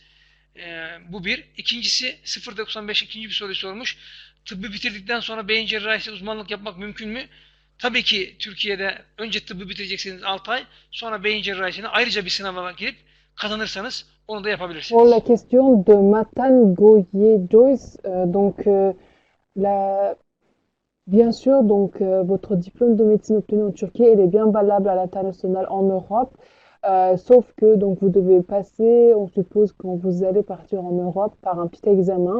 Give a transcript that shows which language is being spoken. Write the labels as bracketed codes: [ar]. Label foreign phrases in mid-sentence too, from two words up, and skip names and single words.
[tr] Bu bir. İkincisi 0.95 ikinci bir soruyu sormuş. Tıbbı bitirdikten sonra beyin cerrahisi uzmanlık yapmak mümkün mü? Tabii ki Türkiye'de önce tıbbı bitireceksiniz 6 ay, sonra beyin cerrahisine ayrıca bir sınava girip kazanırsanız onu da yapabilirsiniz. [fr] Pour la question de Matan Goye Joyce, donc bien sûr, donc votre diplôme de médecine obtenu en Turquie, elle est bien valable à l'international en Europe. Sauf que donc vous devez passer, on suppose quand vous allez partir en Europe, par un petit examen.